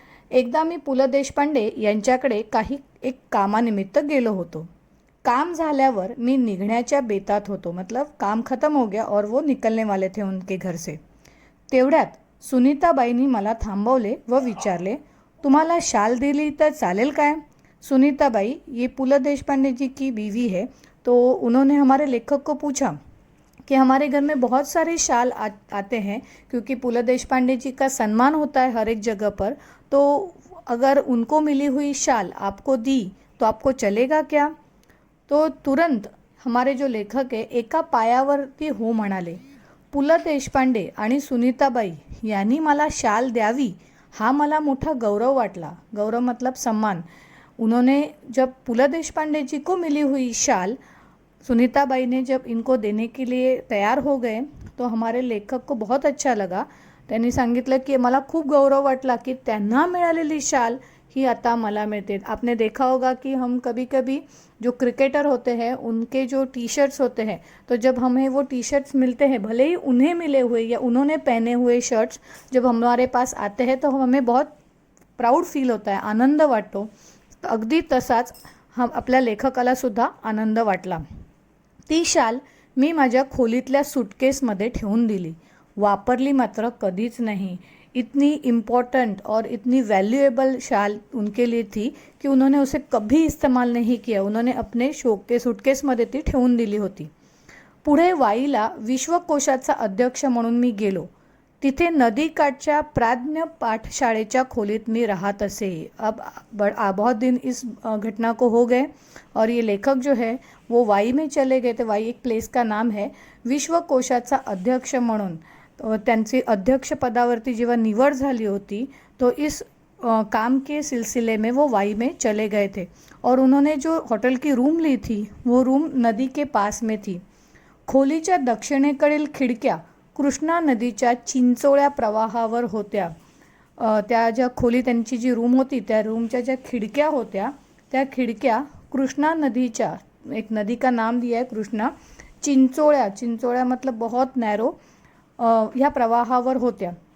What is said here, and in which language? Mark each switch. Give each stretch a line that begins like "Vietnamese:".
Marathi: एकदा मी पु ल देशपांडे यांच्याकडे एक कामानिमित्त गेलो होतो. काम झाल्यावर मी निघण्याच्या बेतात होतो,
Hindi: मतलब काम खत्म हो गया और वो निकलने वाले थे उनके घर से.
Marathi: तेवढ्यात सुनीताबाईंनी मला थांबवले व विचारले, तुम्हाला शाल दिली तर चालेल काय?
Hindi: सुनीताबाई ये पु ल देशपांडे जी की बीवी है. तो उन्होंने हमारे लेखक को पूछा कि हमारे घर में बहुत सारे शाल आते हैं क्योंकि पु ल देशपांडे जी का सम्मान होता है हर एक जगह पर. तो अगर उनको मिली हुई शाल आपको दी तो आपको चलेगा क्या? तो तुरंत हमारे जो लेखक है
Marathi: एका पायावरती हो म्हणाले. पु ल देशपांडे आणि सुनीताबाई यांनी मला शाल द्यावी हा मला मोठा गौरव वाटला.
Hindi: गौरव मतलब सम्मान. उन्होंने जब पु ल देशपांडे जी को मिली हुई शाल सुनीताबाई ने जब इनको देने के लिए तैयार हो गए तो हमारे लेखक को बहुत अच्छा लगा.
Marathi: त्यांनी सांगितलं की मला खूप गौरव वाटला की त्यांना मिळालेली शाल ही आता मला मिळते.
Hindi: आपने देखा होगा कि हम कभी कभी जो क्रिकेटर होते हैं उनके जो टी शर्ट्स होते हैं, तो जब हमें वो टी शर्ट्स मिलते हैं, भले ही उन्हें मिले हुए या उन्होंने पहने हुए शर्ट्स जब हमारे पास आते हैं तो हमें बहुत प्राऊड फील होता है,
Marathi: आनंद वाटतो. अगदी तसाच हम आपल्या लेखकाला सुद्धा आनंद वाटला. ती शाल मी माझ्या खोलीतल्या सूटकेसमध्ये ठेवून दिली. वापरली मात्र कधीच नाही.
Hindi: इतनी इम्पॉर्टेंट और इतनी वैल्यूएबल शाल उनके लिए थी कि उन्होंने उसे कभी इस्तेमाल नहीं किया. उन्होंने अपने
Marathi: सूटकेसमध्ये ती ठेवून दिली होती. पुढे वाईला विश्वकोशाचा अध्यक्ष म्हणून मी गेलो. तिथे नदीकाठच्या प्राज्ञ पाठशाळेच्या खोलीत मी राहत असे.
Hindi: अब बहुत दिन इस घटना को हो गए और ये लेखक जो है वो वाई में चले गए थे. वाई एक प्लेस का नाम है.
Marathi: विश्वकोशाचा अध्यक्ष म्हणून त्यांची अध्यक्ष पदावरती जेव्हा निवड झाली होती
Hindi: तो इस काम के सिलसिले में वो वाई में चले गए थे और उन्होंने जो होटल की रूम ली थी वो रूम नदी के पास में थी.
Marathi: खोलीच्या दक्षिणेकडील खिडक्या कृष्णा नदीच्या चिंचोळ्या प्रवाहावर होत्या. त्या ज्या खोली त्यांची जी रूम होती त्या रूमच्या ज्या खिडक्या होत्या त्या खिडक्या कृष्णा नदीच्या,
Hindi: एक नदी का नाम दिया है कृष्णा,
Marathi: चिंचोळ्या
Hindi: मतलब बहुत नॅरो,
Marathi: ह्या प्रवाहावर होत्या.